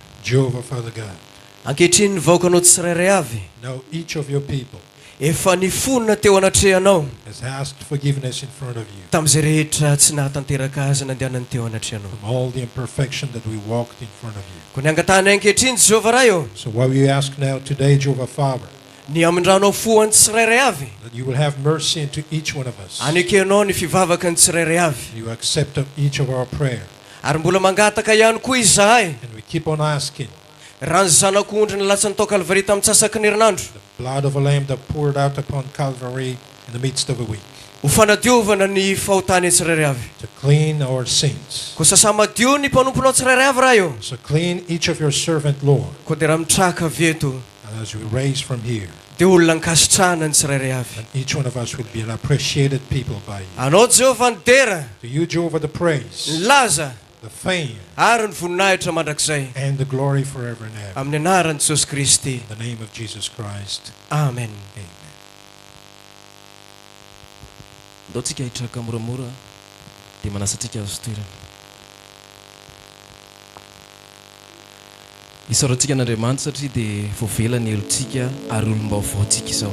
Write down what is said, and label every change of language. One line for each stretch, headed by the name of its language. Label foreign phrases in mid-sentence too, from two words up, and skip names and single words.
English: Jehovah, Father God.
Malagasy: Ankehitriny ny vahoakanao tsirairay avy.
English: Now each of your people
Malagasy: Efa nifonina teo anatrehanao
English: has asked forgiveness in front of you
Malagasy: tamin'izay rehetra tsy nahatanteraka azy nandehanany teo anatrehanao.
English: from all the imperfection that we walked in front of you.
Malagasy: Ko ny angatahany ankehitriny Jehovah ray io.
English: So what we ask now today, Jehovah Father,
Malagasy: Ny amindranao foany tsirairay avy.
English: that you will have mercy into each one of us.
Malagasy: Anekenao ny fivavaka ny tsirairay avy.
English: You accept each of our prayer.
Malagasy: Ary mbola mangataka ihany koa izahay.
English: And we keep on asking.
Malagasy: Raha ny zanak'ondry nylatsany tao Kalvari tamin'ny tsasaky ny herinandro.
English: Blood of a lamb that poured out upon Calvary in the midst of a week.
Malagasy: Ho fanadiovana ny fahotany tsirairay avy.
English: To clean our sins.
Malagasy: Ko sasa madio ny mpanomponao tsirairay avy raha io.
English: So clean each of your servant, Lord.
Malagasy: Ko dia raha mitraka avy eto.
English: And as we raise from here,
Malagasy: dia olona nikasitrahana ny tsirairay avy.
English: and each one of us will be an appreciated people by you.
Malagasy: Anao Jehovah ny dera.
English: To you, Jehovah, the praise,
Malagasy: Ny laza.
English: the fame,
Malagasy: Ary ny voninahitra mandrakizay.
English: and the glory forever and ever.
Malagasy: Amin'ny anaran'i Jesosy Kristy.
English: In the name of Jesus Christ.
Malagasy: Amen.
English: Amen.
Malagasy: Ndao tsika hitraka moramora dia manasatsika azo toerana. Isaorantsika n'Andriamanitra satria dia voavela ny helotsika ary olom-baovaotsika izao.